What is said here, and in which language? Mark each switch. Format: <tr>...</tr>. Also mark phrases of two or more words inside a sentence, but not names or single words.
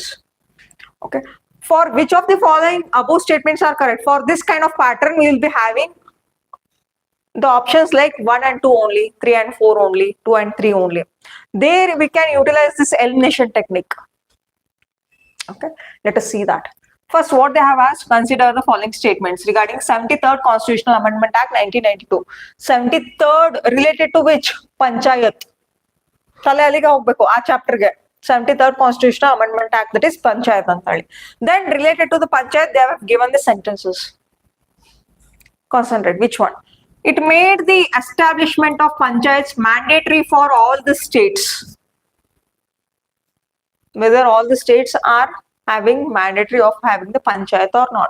<en>Okay, for which of the following above statements are correct, for this kind of pattern we will be having the options like 1 and 2 only, 3 and 4 only, 2 and 3 only. There we can utilize this elimination technique. Okay, let us see that. First, what they have asked, consider the following statements regarding 73rd Constitutional Amendment Act 1992. 73rd related to which? Panchayat.</en> <kn>ಚಲೇ ಅಲ್ಲಿಗೆ ಹೋಗಬೇಕು ಆ chapter ಗೆ.</kn> <en>73rd Constitutional Amendment Act, that is Panchayat antali. Then related to the Panchayat, they have given the sentences. Concentrate, which one? It made the establishment of Panchayats mandatory for all the states. Whether all the states are having mandatory of having the Panchayat or not.</en>